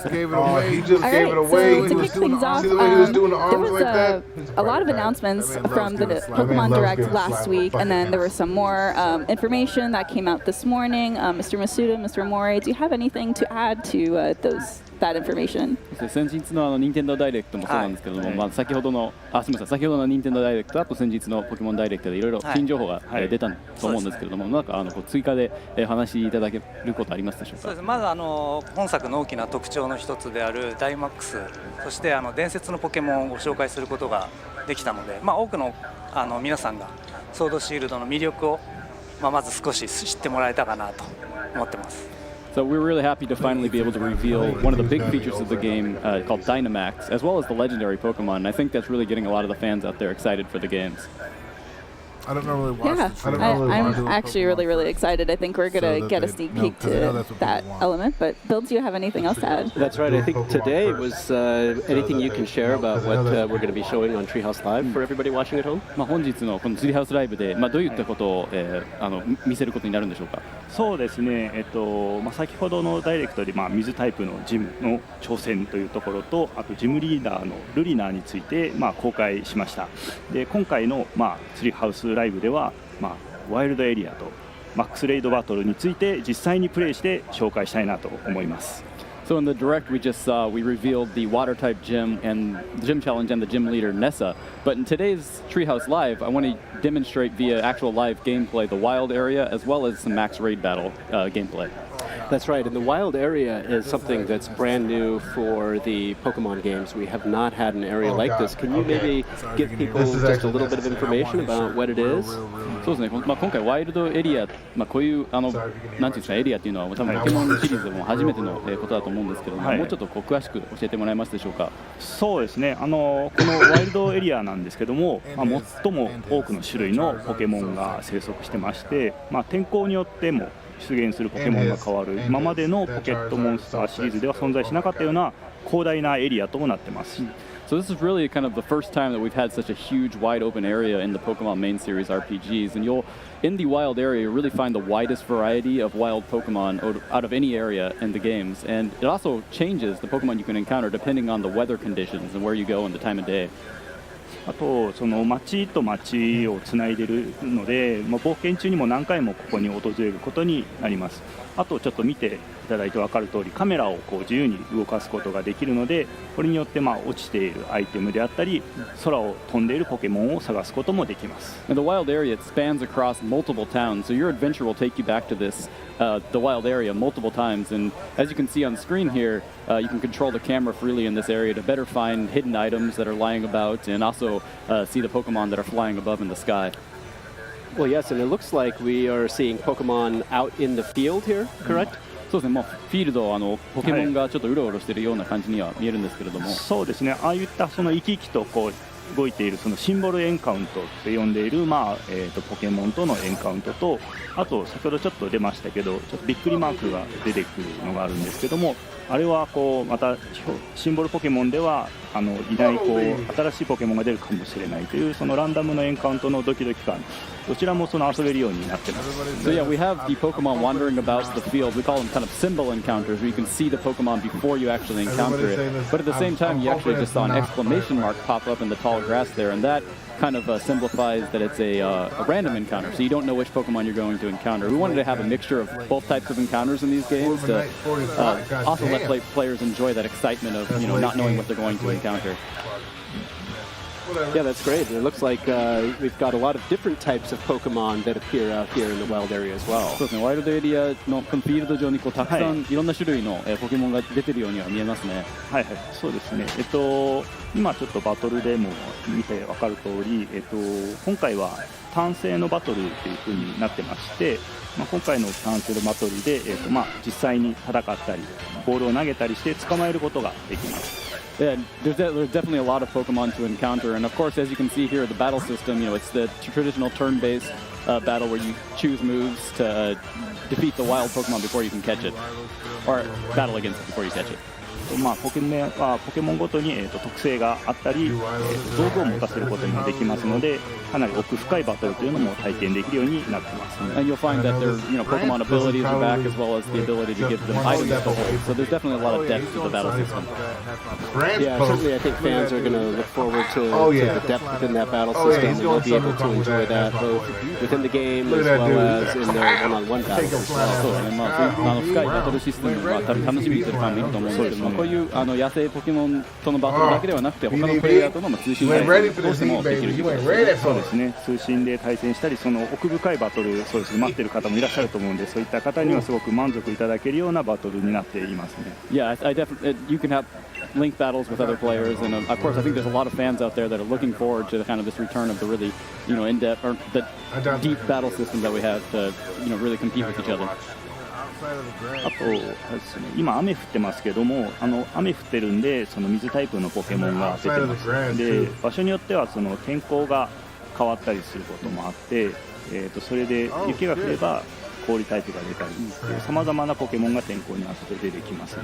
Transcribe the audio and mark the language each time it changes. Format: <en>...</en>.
<en>He just gave it away. He just gave it away. So to kick things off, see the way he was doing the there arms was like that? a lot of announcements from the Pokemon Direct last week, and then there was some more information that came out this morning. Mr. Masuda, Mr. Amori, do you have anything to add to that information?</en> <ja>先日の任天堂ダイレクトもそうなんですけども、先ほどの任天堂ダイレクト、あと先日のポケモンダイレクトでいろいろ新情報が出たと思うんですけれども、なんか追加でお話しいただけることありますでしょうか。そうです。まず本作の大きな特徴の一つであるダイマックス、そして伝説のポケモンをご紹介することができたので、多くの皆さんがソードシールドの魅力をまず少し知ってもらえたかなと思ってます。</ja> <en>So we're really happy to finally be able to reveal one of the big features of the game called Dynamax, as well as the legendary Pokemon. And I think that's really getting a lot of the fans out there excited for the games. I don't normally watch I'm actually really excited. I think we're going to get a sneak peek to that element. But Bill, do you have anything else to add? That's right. I think today was anything you can share about what we're going to be showing on Treehouse Live for everybody watching at home?</en> <ja>本日のこのツリーハウスライブでどういったことを見せることになるんでしょうか。そうですね。先ほどのダイレクトで水タイプのジムの挑戦というところと、あとジムリーダーのルリナーについて公開しました。で今回のツリーハウスライブではワイルドエリアとマックスレイドバトルについて実際にプレイして紹介したいなと思います。</ja> <en>So in the direct we just saw, we revealed the water type gym and the gym challenge and the gym leader Nessa. But in today's Treehouse Live, I want to demonstrate via actual live gameplay the wild area as well as some max raid battle gameplay. That's right, and the wild area is something that's brand new for the Pokemon games. We have not had an area like this. Can you maybe give people just a little bit of information about what it is?</en> <ja>そうですね。今回ワイルドエリア、こういうなんていうんですかエリアっていうのは多分ポケモンシリーズでも初めてのことだと思うんですけども、もうちょっと詳しく教えてもらえますでしょうか。そうですね。このワイルドエリアなんですけども、最も多くの種類のポケモンが生息してまして、天候によっても出現するポケモンが変わる今までのポケットモンスターシリーズでは存在しなかったような広大なエリアとなってます。</ja> <en>So this is really kind of the first time that we've had such a huge wide open area in the Pokemon main series RPGs, and in the wild area you really find the widest variety of wild Pokemon out of any area in the games, and it also changes the Pokemon you can encounter depending on the weather conditions and where you go and the time of day.</en> <ja>あとその街と街をつないでいるので、冒険中にも何回もここに訪れることになります。あとちょっと見ていただいて分かる通りカメラを自由に動かすことができるので、これによって落ちているアイテムであったり空を飛んでいるポケモンを探すこともできます。</ja> <en>And the wild area it spans across multiple towns, so your adventure will take you back to the wild area multiple times, and as you can see on screen here, you can control the camera freely in this area to better find hidden items that are lying about and also see the Pokemon that are flying above in the sky. Well, yes, and it looks like we are seeing Pokemon out in the field here, correct?</en> <ja>そうですね。フィールドポケモンがちょっとうろうろしているような感じには見えるんですけれども。そうですね。ああいったその生き生きと動いているそのシンボルエンカウントって呼んでいる、ポケモンとのエンカウントと、あと先ほどちょっと出ましたけど、ちょっとびっくりマークが出てくるのがあるんですけども、あれはこうまたシンボルポケモンではいないこう新しいポケモンが出るかもしれないというそのランダムのエンカウントのドキドキ感、どちらもその遊べるようになってます。</ja> <en>So yeah, we have the Pokemon wandering about the field. We call them kind of symbol encounters, where you can see the Pokemon before you actually encounter it. But at the same time, you actually just saw an exclamation mark pop up in the tall grass there, and that kind of simplifies that it's a random encounter, so you don't know which Pokemon you're going to encounter. We wanted to have a mixture of both types of encounters in these games to also let players enjoy that excitement of not knowing what they're going to encounter. Yeah, that's great. It looks like we've got a lot of different types of Pokemon that appear out here in the wild area as well.</en> <ja>そうですね、ワイルドエリアのこのフィールド上にたくさんいろんな種類のポケモンが出てるようには見えますね。はいはい、そうですね。今ちょっとバトルでも見て分かる通り、今回は単性のバトルという風になってまして、今回の単性のバトルで、実際に戦ったり、ボールを投げたりして捕まえることができます。</ja> <en>Yeah, there's definitely a lot of Pokemon to encounter, and of course, as you can see here, the battle system, it's the traditional turn-based battle where you choose moves to defeat the wild Pokemon before you can catch it, or battle against it before you catch it.</en> <ja>ポケモンごとに、特性があったり、道具を持たせることもできますので、かなり奥深いバトルというのも体験できるようになってます。</ja> <en>And you'll find that their Pokemon abilities are back, as well as the ability to give them items to hold. So there's definitely a lot of depth to the battle system. Yeah, certainly I think fans are going to look forward to the depth within that battle system, and they'll be able to enjoy that both within the game as well as in their one-on-one battles as well.</en> <ja>そうですね、深いバトルシステムは多分楽しみにするファンもいると思うんですけども、こういう野生ポケモンとのバトルだけではなくて、他のプレイヤーとの通信対戦どうしてもできるということですね。そうですね、通信で対戦したり、その奥深いバトル、そうですね、待っている方もいらっしゃると思うんで、そういった方にはすごく満足いただけるようなバトルになっていますね。</ja> <en>Yeah, I definitely you can have link battles with other players, and of course, I think there's a lot of fans out there that are looking forward to kind of this return of the really, in-depth or the deep battle system that we have to, really compete with each other.</en> <ja>あとですね、今雨降ってますけども、雨降ってるんでその水タイプのポケモンが出てます。で、場所によってはその天候が変わったりすることもあって、それで雪が降れば氷タイプが出たり、さまざまなポケモンが天候に合わせて出てきます。</ja>